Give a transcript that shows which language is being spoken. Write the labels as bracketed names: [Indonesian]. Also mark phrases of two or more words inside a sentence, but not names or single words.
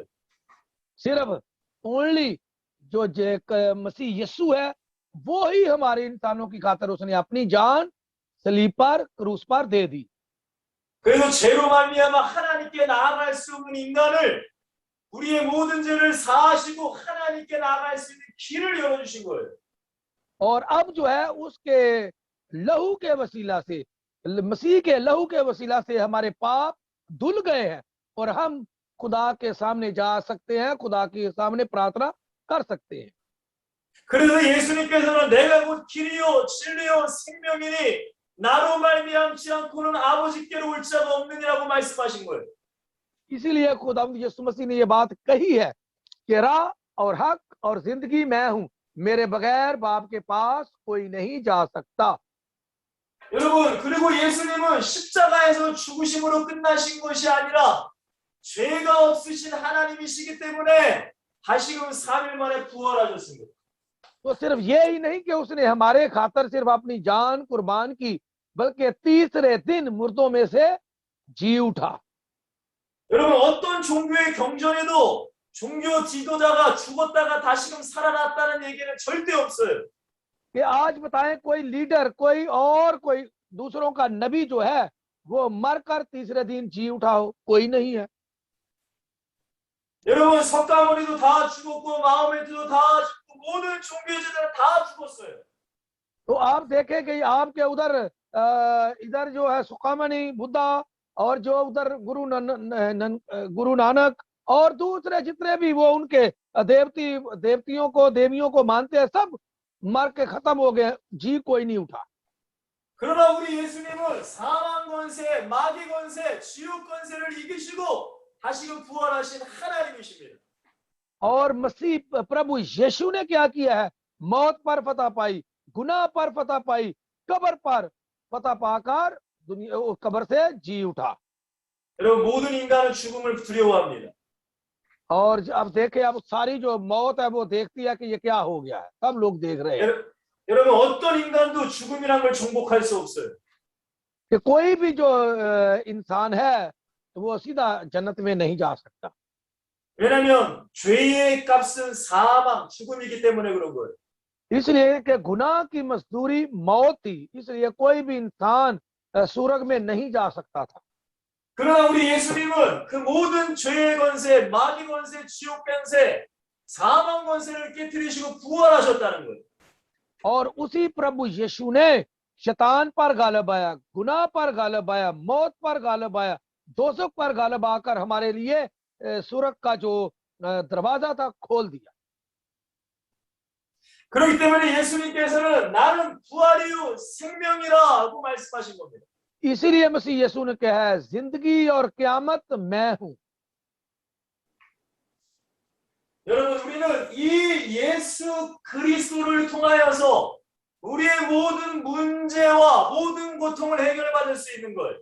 [Hindi] सिर्फ ओनली जो मसीह यीशु है वो ही हमारे इंसानों की खातर उसने अपनी जान सलीब पर क्रूस पर दे दी। [Korean] 그래서 죄로 말미암아 하나님께 나아갈 수 없는 인간을 우리의 모든 죄를 사하시고 하나님께 나아갈 수 있는 길을 열어주신 거예요. [Hindi] और अब जो है उसके लहू के वसीला से, मसीह के लहू के वसीला से हमारे पाप धुल गए हैं और हम खुदा के सामने जा सकते हैं, खुदा के सामने प्रार्थना कर सकते हैं। [Korean] 그래서 예수님께서는 내가 곧 길이요 진리요 생명이니 나로 말미암지 않고는 아버지께로 올 자가 없느니라고 말씀하신 거예요. [Hindi] इसीलिए खुदा यीशु मसीह ने ये बात कही है कि राह और हक और जिंदगी मैं हूं, मेरे बगैर बाप के पास कोई नहीं जा सकता। [Korean] 여러분 그리고 예수님은 십자가에서 죽으심으로 끝나신 것이 아니라 죄가 없으신 하나님이시기 때문에 다시금 3일 만에 부활하셨습니다. [Hindi] तो सिर्फ ये ही नहीं कि उसने हमारे खातर सिर्फ अपनी जान कुर्बान की, बल्कि तीसरे दिन मुर्दों में से जी उठा। [Korean] 여러분 어떤 종교의 경전에도 종교 지도자가 죽었다가 다시금 살아났다는 얘기는 절대 없어요. [Hindi] कि आज बताएं कोई लीडर, कोई और कोई दूसरों का नबी जो है वो मरकर तीसरे दिन जी उठा हो? कोई नहीं है। [Korean] 여러분 석가모니도 다 죽었고 마호메트도 다 죽고 모든 종교제들은 다 죽었어요. [Hindi] तो आप देखें कि आपके उधर इधर जो है सुकामनी बुद्धा और जो उधर गुरु नानक और दूसरे जितने भी वो उनके देवतियों को देवियों को मानते हैं, सब मर के खत्म हो गए, जी कोई नहीं उठा। [Korean] 그러나 우리 예수님은 사망 권세, 마귀 권세, 지옥 권세를 이기시고 다시금 부활하신 하나님이십니다. [Hindi] और मसीह प्रभु यीशु ने क्या किया है? मौत पर फतह पाई, गुनाह पर फतह पाई, कब्र पर फतह पाकर दुनिया उस कब्र से जी उठा। [Korean] 여러분 모든 인간은 죽음을 두려워합니다. [Hindi] और अब देखे, अब सारी जो मौत है वो देखती है कि ये क्या हो गया है, सब लोग देख रहे हैं [Korean] 여러분 어떤 인간도 죽음이란 걸 정복할 수 없어요. [Hindi] कि कोई भी जो इंसान है तो वो सीधा जन्नत में नहीं जा सकता। [Korean] 왜냐하면 죄의 값은 사망, 죽음이기 때문에 그런 거예요. [Hindi] इसलिए कि गुनाह की मजदूरी मौत थी, इसलिए कोई भी इंसान सूरग में नहीं जा सकता था। [Korean] 그러나 우리 예수님은 그 모든 죄의 권세, 마귀 권세, 지옥 권세, 사망 권세를 깨뜨리시고 부활하셨다는 거예요. [Hindi] और उसी प्रभु यीशु ने शैतान पर गालिब आया, गुनाह पर गालिब आया, मौत पर गालिब आया, दोज़ख पर गालिब आकर हमारे लिए सूरग का जो दरवाजा था खोल दिया। [Korean] 그렇기 때문에 예수님께서는 나는 부활이요 생명이라고 말씀하신 겁니다. [Hindi] इसीलिए मसीह यीशु ने कहा है जिंदगी और क़यामत मैं हूं। [Korean] 우리는 이 예수 그리스도를 통하여서 우리의 모든 문제와 모든 고통을 해결받을 수 있는 거예요.